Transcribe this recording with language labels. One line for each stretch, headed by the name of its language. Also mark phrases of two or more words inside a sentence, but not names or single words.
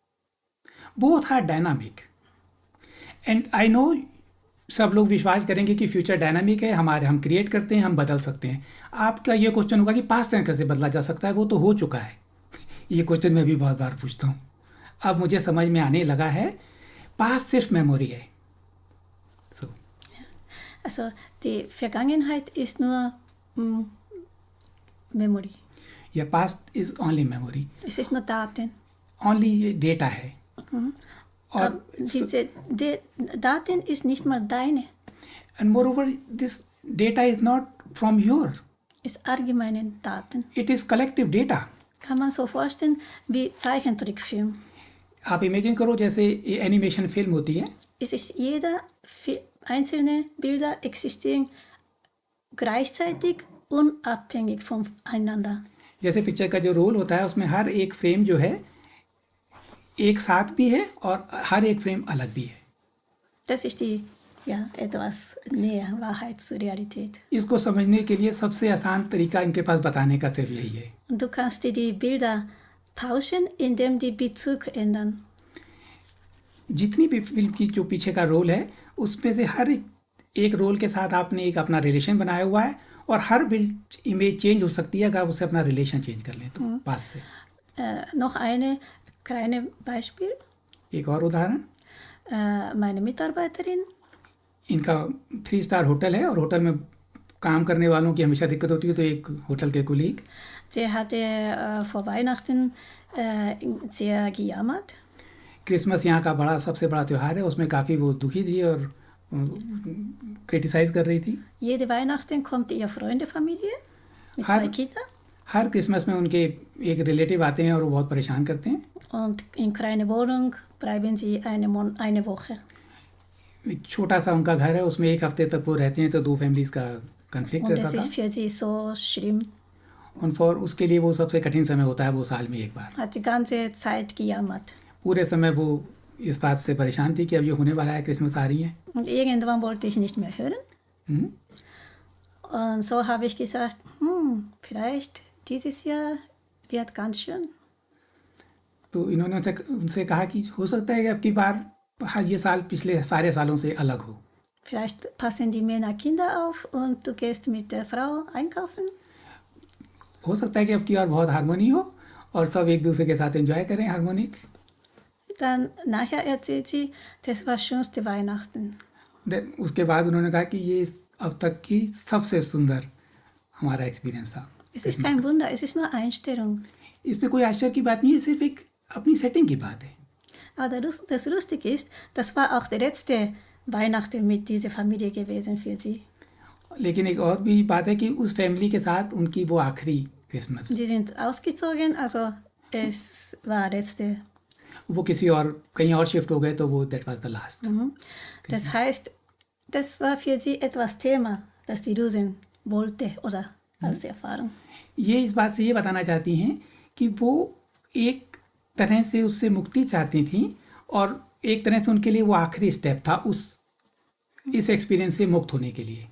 English: Both are dynamic. And I know
Hindi: सब लोग विश्वास करेंगे कि
English: future dynamic
Hindi: है, हम क्रिएट करते हैं, हम बदल सकते हैं। आपका ये क्वेश्चन होगा कि
English: past time
Hindi: कैसे बदला जा सकता है, वो तो हो चुका है। ये क्वेश्चन मैं भी बहुत बार पूछता हूँ। अब मुझे समझ में आने लगा है, पास्ट सिर्फ मेमोरी है।
English: So,
German: Also die Vergangenheit ist nur Memory.
English: या past is only memory,
German: Es ist nur Daten.
Hindi: ओनली ये डेटा है। और
German: Diese Daten ist nicht mal deine,
English: and moreover this data is not from your,
German: ist allgemeine Daten.
English: It is collective data.
German: Kann man so vorstellen wie Zeichentrickfilm.
Hindi: आप इमेजिन करो जैसे
English: animation film
Hindi: होती है,
German: Es ist einzelne Bilder existieren gleichzeitig unabhängig voneinander.
Hindi: जैसे पिक्चर का जो रोल होता है उसमें हर एक फ्रेम जो है एक साथ भी है और हर एक फ्रेम अलग भी है।
German: Das ist die, ja, etwas näher Wahrheit zur Realität.
Hindi: इसको समझने के लिए सबसे आसान तरीका इनके पास बताने का सिर्फ यही है।
German: Und du kannst dir die Bilder tauschen, indem die Bezug ändern.
Hindi: जितनी भी फिल्म की जो पीछे का रोल है उसमें से हर एक रोल के साथ आपने एक अपना रिलेशन बनाया हुआ है, और हर
English: image change
Hindi: हो सकती है अगर आप उससे अपना
English: relation change
Hindi: कर लें तो पास से।
German: Noch eine kleine Beispiel.
Hindi: एक और उदाहरण,
German: Meine Mitarbeiterin,
Hindi: इनका 3
English: star hotel
Hindi: है और होटल में काम करने वालों की हमेशा दिक्कत होती है, तो एक होटल के कुलीग
German: sie hatte vor Weihnachten sehr gejammert.
Hindi: क्रिसमस यहाँ का सबसे बड़ा त्यौहार है, उसमें काफ़ी वो दुखी थी और क्रिटिसाइज कर रही थी।
German: Jede Weihnachten kommt ihre Freundefamilie mit Har- 2 Kindern
Hindi: हर क्रिसमस में उनके एक रिलेटिव आते हैं और वो बहुत परेशान करते हैं।
German: und in kleine Wohnung bleiben sie eine Woche.
Hindi: एक छोटा सा उनका घर है, उसमें एक हफ्ते तक वो रहते हैं, तो 2 फैमिलीज का कंफ्लिक्ट
German: Und
Hindi: रहता
German: es ist
Hindi: था।
German: für sie so schlimm.
Hindi: उन फॉर उसके लिए वो सबसे कठिन समय होता है, वो साल में एक बार।
German: Hat die ganze Zeit gejammert.
Hindi: पूरे समय वो इस बात से परेशान थी कि अब ये होने वाला है, क्रिसमस आ रही है।
German: Und irgendwann wollte ich nicht mehr hören. हम्म, Und so habe ich gesagt, vielleicht dieses Jahr wird ganz schön.
Hindi: तो इन्होंने उनसे कहा कि हो सकता है कि अब की बार ये साल पिछले सारे सालों से अलग हो।
German: Vielleicht passen die Männer Kinder auf und du gehst mit der Frau einkaufen.
Hindi: हो सकता है कि अब की बार बहुत हारमोनी हो और सब एक दूसरे के साथ एंजॉय करें हारमोनिक।
German: Dann nachher erzählt sie, das war schönste Weihnachten.
Hindi: उसके बाद उन्होंने कहा कि ये अब तक की सबसे सुंदर हमारा एक्सपीरियंस था।
German: Es ist kein Wunder, es ist nur Einstellung.
Hindi: इसमें कोई आश्चर्य की बात नहीं है, सिर्फ एक अपनी सेटिंग की बात है।
German: Aber das Lustige ist, das war auch der letzte Weihnachten mit dieser Familie gewesen für sie.
Hindi: लेकिन एक और भी बात है कि उस फैमिली के साथ उनकी वो आखिरी क्रिसमस,
German: Sie sind ausgezogen, also es war letzte.
Hindi: वो किसी और कहीं और शिफ्ट हो गए, तो वो
English: that was the last.
German: Das heißt, das war für sie etwas Thema, das die lösen wollte oder als Erfahrung.
Hindi: ये इस बात से ये बताना चाहती हैं कि वो एक तरह से उससे मुक्ति चाहती थी, और एक तरह से उनके लिए वो आखिरी स्टेप था इस एक्सपीरियंस से मुक्त होने के लिए।